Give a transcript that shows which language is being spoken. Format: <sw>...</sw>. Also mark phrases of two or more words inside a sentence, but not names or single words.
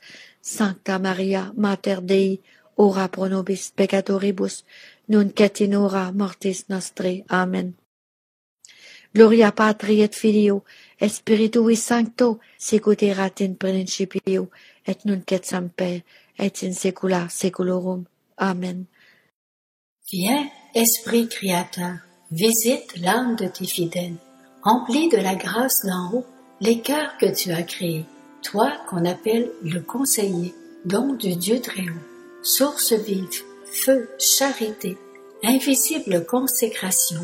<la>Sancta Maria, Mater Dei, ora pro nobis peccatoribus, nunc et in hora mortis nostri. Amen. Gloria Patri et Filio, et Spiritui Sancto, sicut erat in principio, et nunc et semper, et in saecula saeculorum. Amen.</la> <fr>Viens, Esprit Créateur, visite l'âme de tes fidèles, emplis de la grâce d'en haut les cœurs que tu as créés, toi qu'on appelle le conseiller, don du Dieu très haut, source vive, feu, charité, invisible consécration.</fr>